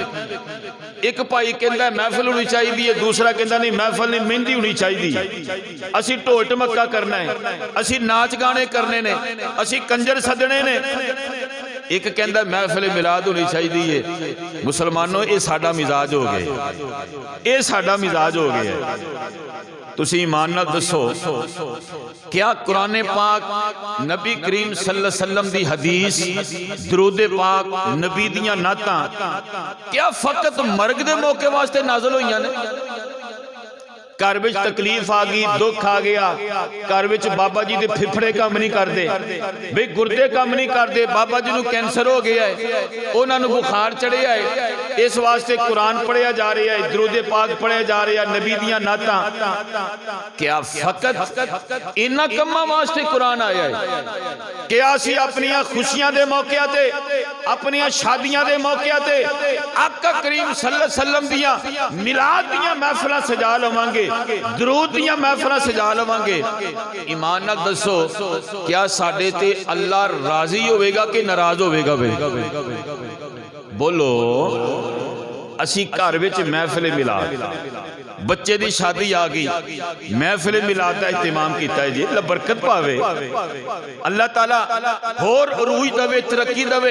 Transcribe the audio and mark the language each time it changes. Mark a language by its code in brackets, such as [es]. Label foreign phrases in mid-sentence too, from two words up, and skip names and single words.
[pa] ایک بھائی کہندا محفل ہونی چاہیے، دوسرا کہندا نہیں محفل نہیں، مہندی ہونی چاہیے، اسی ڈھول ڈھمکا کرنا ہے، اسی ناچ گانے کرنے نے، اسی کنجر سدنے نے، ایک کہندا محفل میلاد ہونی چاہیے. مسلمانو یہ ساڈا مزاج ہو گیا، یہ ساڈا مزاج ہو گیا. تسی ایمان نال دسو، کیا قرآن پاک نبی کریم [ar] صلی اللہ علیہ وسلم [pa] دی حدیث، درود پاک، نبی دیاں نعتاں کیا فقط مرگ دے موقعے واسطے نازل ہوئیاں نے? گھر وچ تکلیف آ گئی، دکھ آ گیا، گھر وچ بابا جی دے پھپھڑے [ur] काम नहीं करते, [pa] بے گردے [ur] काम नहीं करते, [pa] بابا جی نوں کینسر ہو گیا ہے، انہاں نوں بخار چڑھیا ہے، اس واسطے قرآن پڑھیا جا رہا ہے، درود پاک پڑھیا جا رہا ہے، نبی دیاں نعتاں. کیا فقط انہاں کماں واسطے قرآن آیا ہے? کیا اسیں اپنیاں خوشیاں دے موقعے تے، اپنیاں شادیاں دے موقعے تے آقا کریم [ar] صلی اللہ علیہ وسلم [pa] دیاں میلاد دیاں محفلاں سجا لواں گے، درود دیاں محفلاں سجا لواں گے? ایمان نال دسو، کیا ساڈے تے اللہ راضی ہووے گا کہ ناراض ہووے گا? بولو. اسی گھر وچ محفل میلاد، بچے دی شادی آ گئی، محفل میلاد دا اہتمام کیتا ہے جی، اللہ برکت پاوے، اللہ تعالیٰ ہور روح دوے، ترقی دوے.